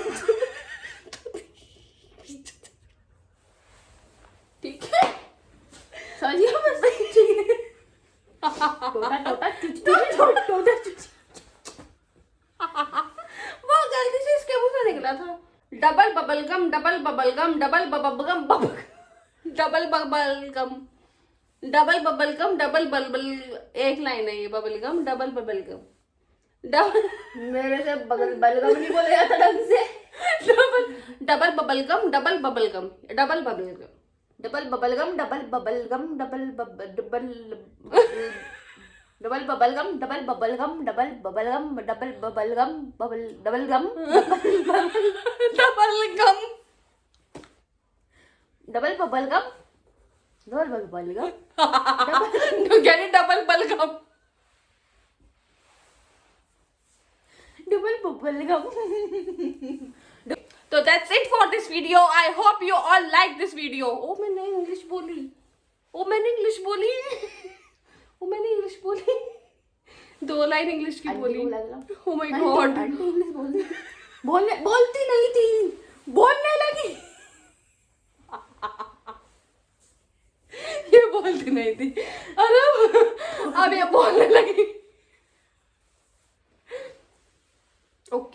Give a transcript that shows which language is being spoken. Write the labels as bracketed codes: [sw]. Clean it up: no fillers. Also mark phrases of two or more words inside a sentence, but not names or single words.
[hi] ठीक है समझिए बस टोटा टोटा चुच टोटा चुच वो गलती से इसके मुंह से निकला था डबल बबलगम डबल बबलगम डबल बबलगम डबल बबलगम डबल बबलगम डबल बलबल एक लाइन है ये बबलगम डबल बबलगम डबल मेरे से बगल बलगम नहीं बोला जाता ढंग से डबल बबलगम डबल बबलगम डबल बबलगम डबल बबलगम डबल बबलगम डबल डबल डबल बबलगम डबल बबलगम डबल बबलगम डबल बबलगम बबल डबल गम डबल गम डबल बबलगम डबल बबलगम डबल बलगम डबल बबलगम तो [en] that's it for this video. I hope you all like this video. [hi] Oh मैंने इंग्लिश बोली दो लाइन इंग्लिश की बोली [en] Oh my God. [hi] आंटी इंग्लिश बोलती नहीं थी बोलने लगी ये बोलती नहीं थी अरे अब ये बोलने लगी ओके